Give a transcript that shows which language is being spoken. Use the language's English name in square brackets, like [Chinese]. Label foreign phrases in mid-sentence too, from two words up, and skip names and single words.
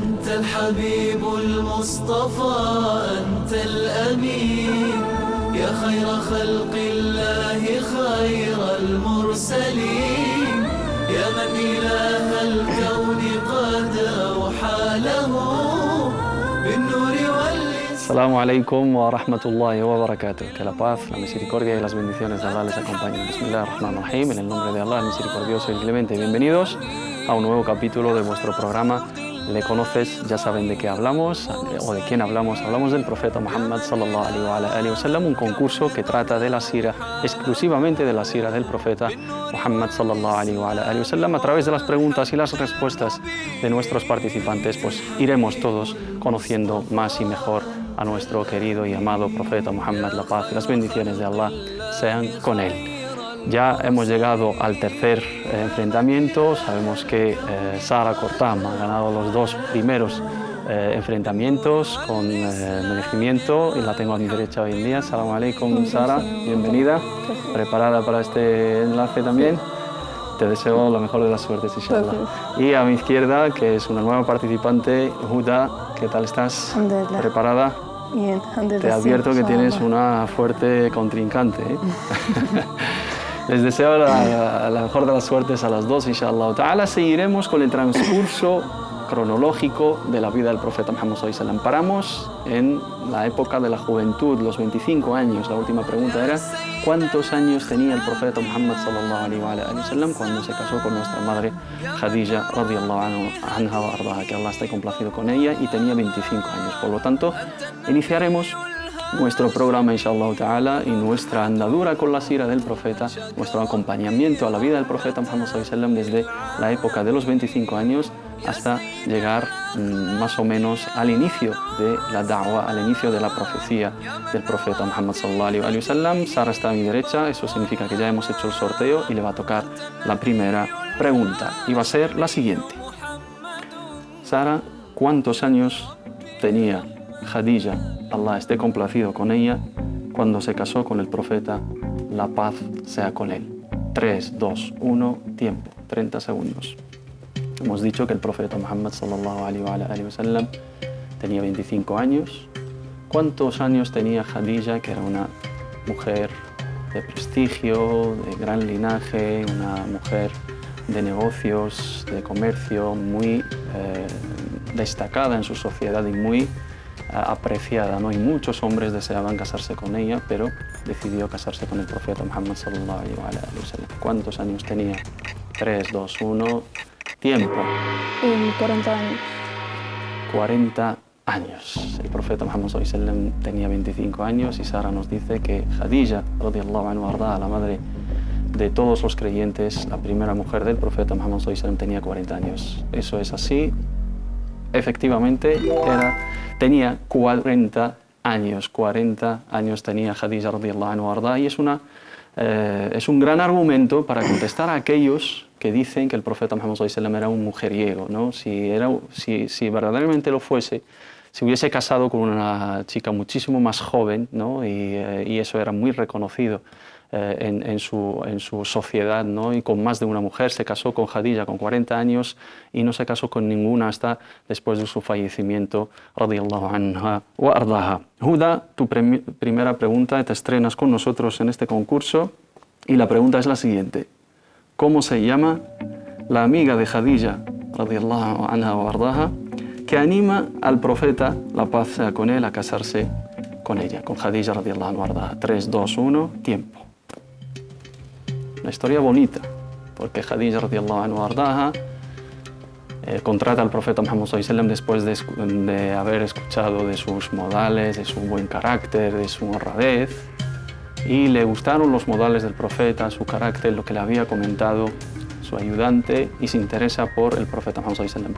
[Arabic] أنت الحبيب المصطفى أنت الأمين يا خير خلق الله خير المرسلين يا من إله الكون قد أوحى له بالنور السلام عليكم ورحمة الله وبركاته. [Spanish] Que la paz, la misericordia y las bendiciones de Allah les acompañen. Bismillahirrahmanirrahim. En el nombre de Allah, el misericordioso y clemente. Bienvenidos a un nuevo capítulo de vuestro programa. Le conoces, ya saben de qué hablamos o de quién hablamos. Hablamos del profeta Muhammad [Arabic] صلى الله عليه وسلم, [Spanish] un concurso que trata de la sira, exclusivamente de la sira del profeta Muhammad [Arabic] صلى الله عليه وسلم. [Spanish] A través de las preguntas y las respuestas de nuestros participantes, pues iremos todos conociendo más y mejor a nuestro querido y amado profeta Muhammad. La paz y las bendiciones de Allah sean con él. Ya hemos llegado al tercer enfrentamiento. Sabemos que Sara Kortam ha ganado los dos primeros enfrentamientos con merecimiento y la tengo a mi derecha hoy en día. [Arabic] السلام عليكم, Sara, [Spanish] bienvenida. ¿Preparada para este enlace también? Te deseo la mejor de las suertes, inshallah. Y a mi izquierda, que es una nueva participante, Huda, ¿qué tal estás? ¿Preparada? Bien, te advierto que tienes una fuerte contrincante, ¿eh? Les deseo la mejor de las suertes a las dos, [Arabic] إن شاء الله تعالى. [Spanish] Seguiremos con el transcurso cronológico de la vida del profeta Muhammad [Arabic] صلى الله عليه وسلم. [Spanish] Paramos en la época de la juventud, los 25 años. La última pregunta era ¿cuántos años tenía el profeta Muhammad [Arabic] صلى الله عليه وسلم [Spanish] cuando se casó con nuestra madre Khadija [Arabic] رضي الله عنها وأرضاها, [Spanish] que Allah esté complacido con ella, y tenía 25 años. Por lo tanto, iniciaremos nuestro programa [Arabic] إن شاء الله تعالى [Spanish] y nuestra andadura con la sira del profeta, nuestro acompañamiento a la vida del profeta Muhammad [Arabic] صلى الله عليه وسلم [Spanish] desde la época de los 25 años hasta llegar más o menos al inicio de la da'wa, al inicio de la profecía del profeta Muhammad [Arabic] صلى الله عليه وسلم. [Spanish] Sara está a mi derecha, eso significa que ya hemos hecho el sorteo y le va a tocar la primera pregunta y va a ser la siguiente. Sara, ¿cuántos años tenía Khadija, Allah esté complacido con ella, cuando se casó con el profeta, la paz sea con él? 3, 2, 1, tiempo, 30 segundos. Hemos dicho que el profeta Muhammad [Arabic] صلى الله عليه وسلم [Spanish] tenía 25 años. ¿Cuántos años tenía Khadija, que era una mujer de prestigio, de gran linaje, una mujer de negocios, de comercio, muy destacada en su sociedad y muy apreciada, ¿no? Y muchos hombres deseaban casarse con ella, pero decidió casarse con el profeta Muhammad [Arabic] صلى الله عليه وسلم. [Spanish] ¿Cuántos años tenía? 3, 2, 1, tiempo. 40 años. 40 años. El profeta Muhammad [Arabic] صلى الله عليه وسلم [Spanish] tenía 25 años y Sara nos dice que Khadija [Arabic] رضي الله عنها أرضاها, [Spanish] la madre de todos los creyentes, la primera mujer del profeta Muhammad [Arabic] صلى الله عليه وسلم, [Spanish] tenía 40 años. Eso es así. Efectivamente, tenía 40 años. 40 años tenía Khadija [Arabic] رضي الله عنها أرضاها, [Spanish] y es un gran argumento para contestar a aquellos que dicen que el profeta Muhammad [Arabic] صلى الله عليه وسلم [Spanish] era un mujeriego, ¿no? Si verdaderamente lo fuese, se hubiese casado con una chica muchísimo más joven, ¿no? Y eso era muy reconocido en su sociedad, ¿no? Y con más de una mujer. Se casó con Khadija con 40 años y no se casó con ninguna hasta después de su fallecimiento [Arabic] رضي الله عنها وأرضاها. [Spanish] Huda, tu primera pregunta, te estrenas con nosotros en este concurso y la pregunta es la siguiente: ¿cómo se llama la amiga de Khadija [Arabic] رضي الله عنها وأرضاها [Spanish] que anima al profeta, la paz sea con él, a casarse con ella, con Khadija [Arabic] رضي الله عنها وأرضاها? [Spanish] 3, 2, 1, tiempo. Una historia bonita, porque Khadija [Arabic] رضي الله عنها وأرضاها [Spanish] contrata al profeta Muhammad [Arabic] صلى الله عليه وسلم [Spanish] después de haber escuchado de sus modales, de su buen carácter, de su honradez, y le gustaron los modales del profeta, su carácter, lo que le había comentado su ayudante, y se interesa por el profeta Muhammad [Arabic] صلى الله عليه وسلم.